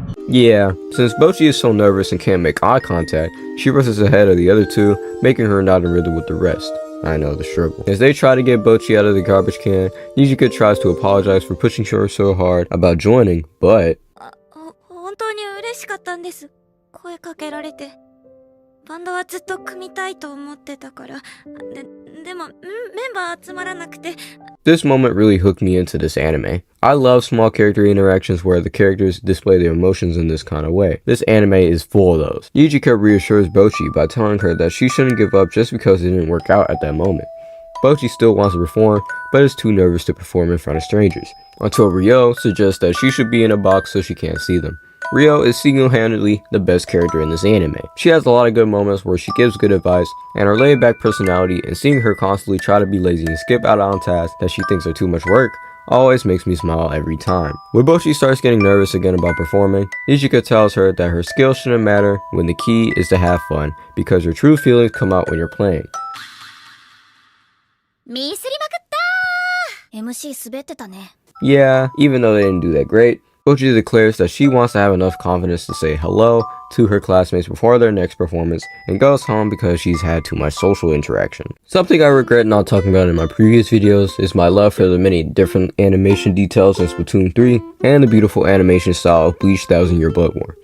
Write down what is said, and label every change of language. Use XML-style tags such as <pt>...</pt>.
<en>Yeah, since Bocchi is so nervous and can't make eye contact, she rushes ahead of the other 2, making her not in rhythm with the rest. I know the struggle. As they try to get Bocchi out of the garbage can, Nijika tries to apologize for pushing her so hard about joining, but...</en> <ja>本当に嬉しかったんです。声かけられて。バンドはずっと組みたいと思ってたから。でも、メンバー集まらなくて。</ja> <en>This moment really hooked me into this anime. I love small character interactions where the characters display their emotions in this kind of way. This anime is full of those. Nijika reassures Bocchi by telling her that she shouldn't give up just because it didn't work out at that moment. Bocchi still wants to perform, but is too nervous to perform in front of strangers, until Ryo suggests that she should be in a box so she can't see them. Ryo is single-handedly the best character in this anime. She has a lot of good moments where she gives good advice, and her laid-back personality and seeing her constantly try to be lazy and skip out on tasks that she thinks are too much work always makes me smile every time. When Bocchi starts getting nervous again about performing, Nijika tells her that her skills shouldn't matter when the key is to have fun, because your true feelings come out when you're playing.</en> <ja>ミスりまくったー MC 滑ってたね。</ja> <en>Yeah, even though they didn't do that great, Bocchi declares that she wants to have enough confidence to say hello to her classmates before their next performance and goes home because she's had too much social interaction. Something I regret not talking about in my previous videos is my love for the many different animation details in Splatoon 3 and the beautiful animation style of Bleach 1000-Year Blood War.</en>